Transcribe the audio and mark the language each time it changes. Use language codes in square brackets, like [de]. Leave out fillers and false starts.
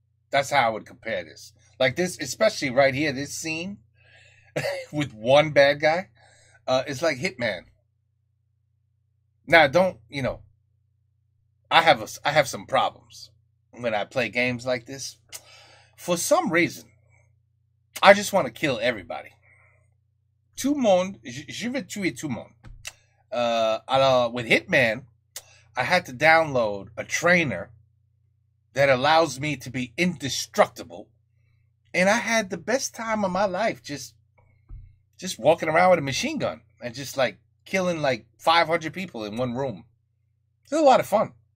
[en] That's how I would compare this. Like this, especially right here, this scene with one bad guy, it's like Hitman. Now, don't, you know, I have some problems when I play games like this. For some reason, I just want to kill everybody. [fr] Tout le monde, je veux tuer tout le monde. Alors, [en] with Hitman, I had to download a trainer that allows me to be indestructible. And I had the best time of my life just walking around with a machine gun and just like killing like 500 people in one room. It's a lot of fun.